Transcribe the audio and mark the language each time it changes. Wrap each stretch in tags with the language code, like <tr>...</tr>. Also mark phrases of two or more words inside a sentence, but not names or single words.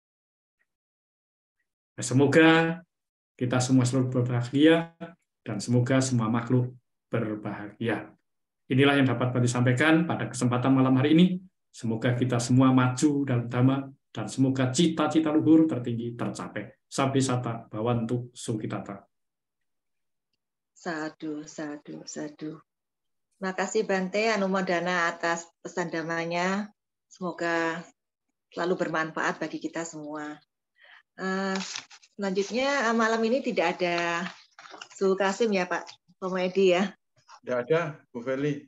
<id>Semoga kita semua selalu berbahagia dan semoga semua makhluk berbahagia. Inilah yang dapat kami sampaikan pada kesempatan malam hari ini. Semoga kita semua maju dalam Dhamma dan semoga cita-cita luhur tertinggi tercapai.</id> <pi>Sabdi sata bhavantu sukhitata. Sadu, sadu, sadu.</pi> <id>Terima kasih Bante Anumodana atas pesan damanya. Semoga selalu bermanfaat bagi kita semua. Selanjutnya malam ini tidak ada Su Kasim ya Pak Komedi ya. Tidak ada Bu Feli.</id>